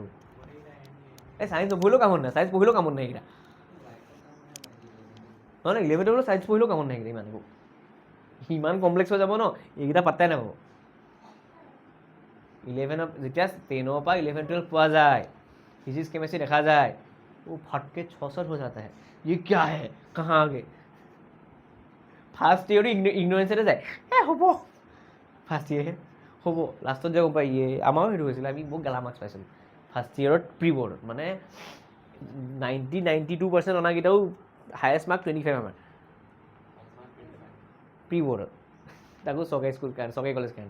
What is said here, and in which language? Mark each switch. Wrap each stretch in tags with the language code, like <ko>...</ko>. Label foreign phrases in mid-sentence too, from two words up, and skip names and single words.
<as>এই চাইন্স নপঢ়িলেও কামত নাই, চাইন্স পঢ়িলেও কামত নাই এইকেইটা। নহয় 11 12 চাইন্স পঢ়িলেও কামত নাই এইকেইটা, ইমান কমপ্লেক্স হৈ যাব ন, এইকেইটা পাত্তাই নাপাব। 11 যেতিয়া 10 পৰা 11 12 পোৱা যায়,</as> <en>physics chemistry</en> <as>দেখা যায়,</as> <hi>वो फटके 6 हो जाता है, ये क्या है, कहाँ आ गए?</hi> <en>first yearটো</en> <as>ইগনৰেঞ্চতে যায়, হ'ব</as> <en>first yearহে</en> <as>হ'ব, লাষ্টত যে গম পাই ইয়ে আমাৰো সেইটো হৈছিলে, আমি বহুত গেলা মাৰ্কছ পাইছিলোঁ</as> <en>first yearত pre boardত,</en> <as>মানে 92% অনাকেইটাও</as> <en>highest mark</en> <as>25 আমাৰ</as> <en>pre boardত,</en> <as>তাকো চৰকাৰী স্কুল কাৰণে, চৰকাৰী কলেজ কাৰণে।</as>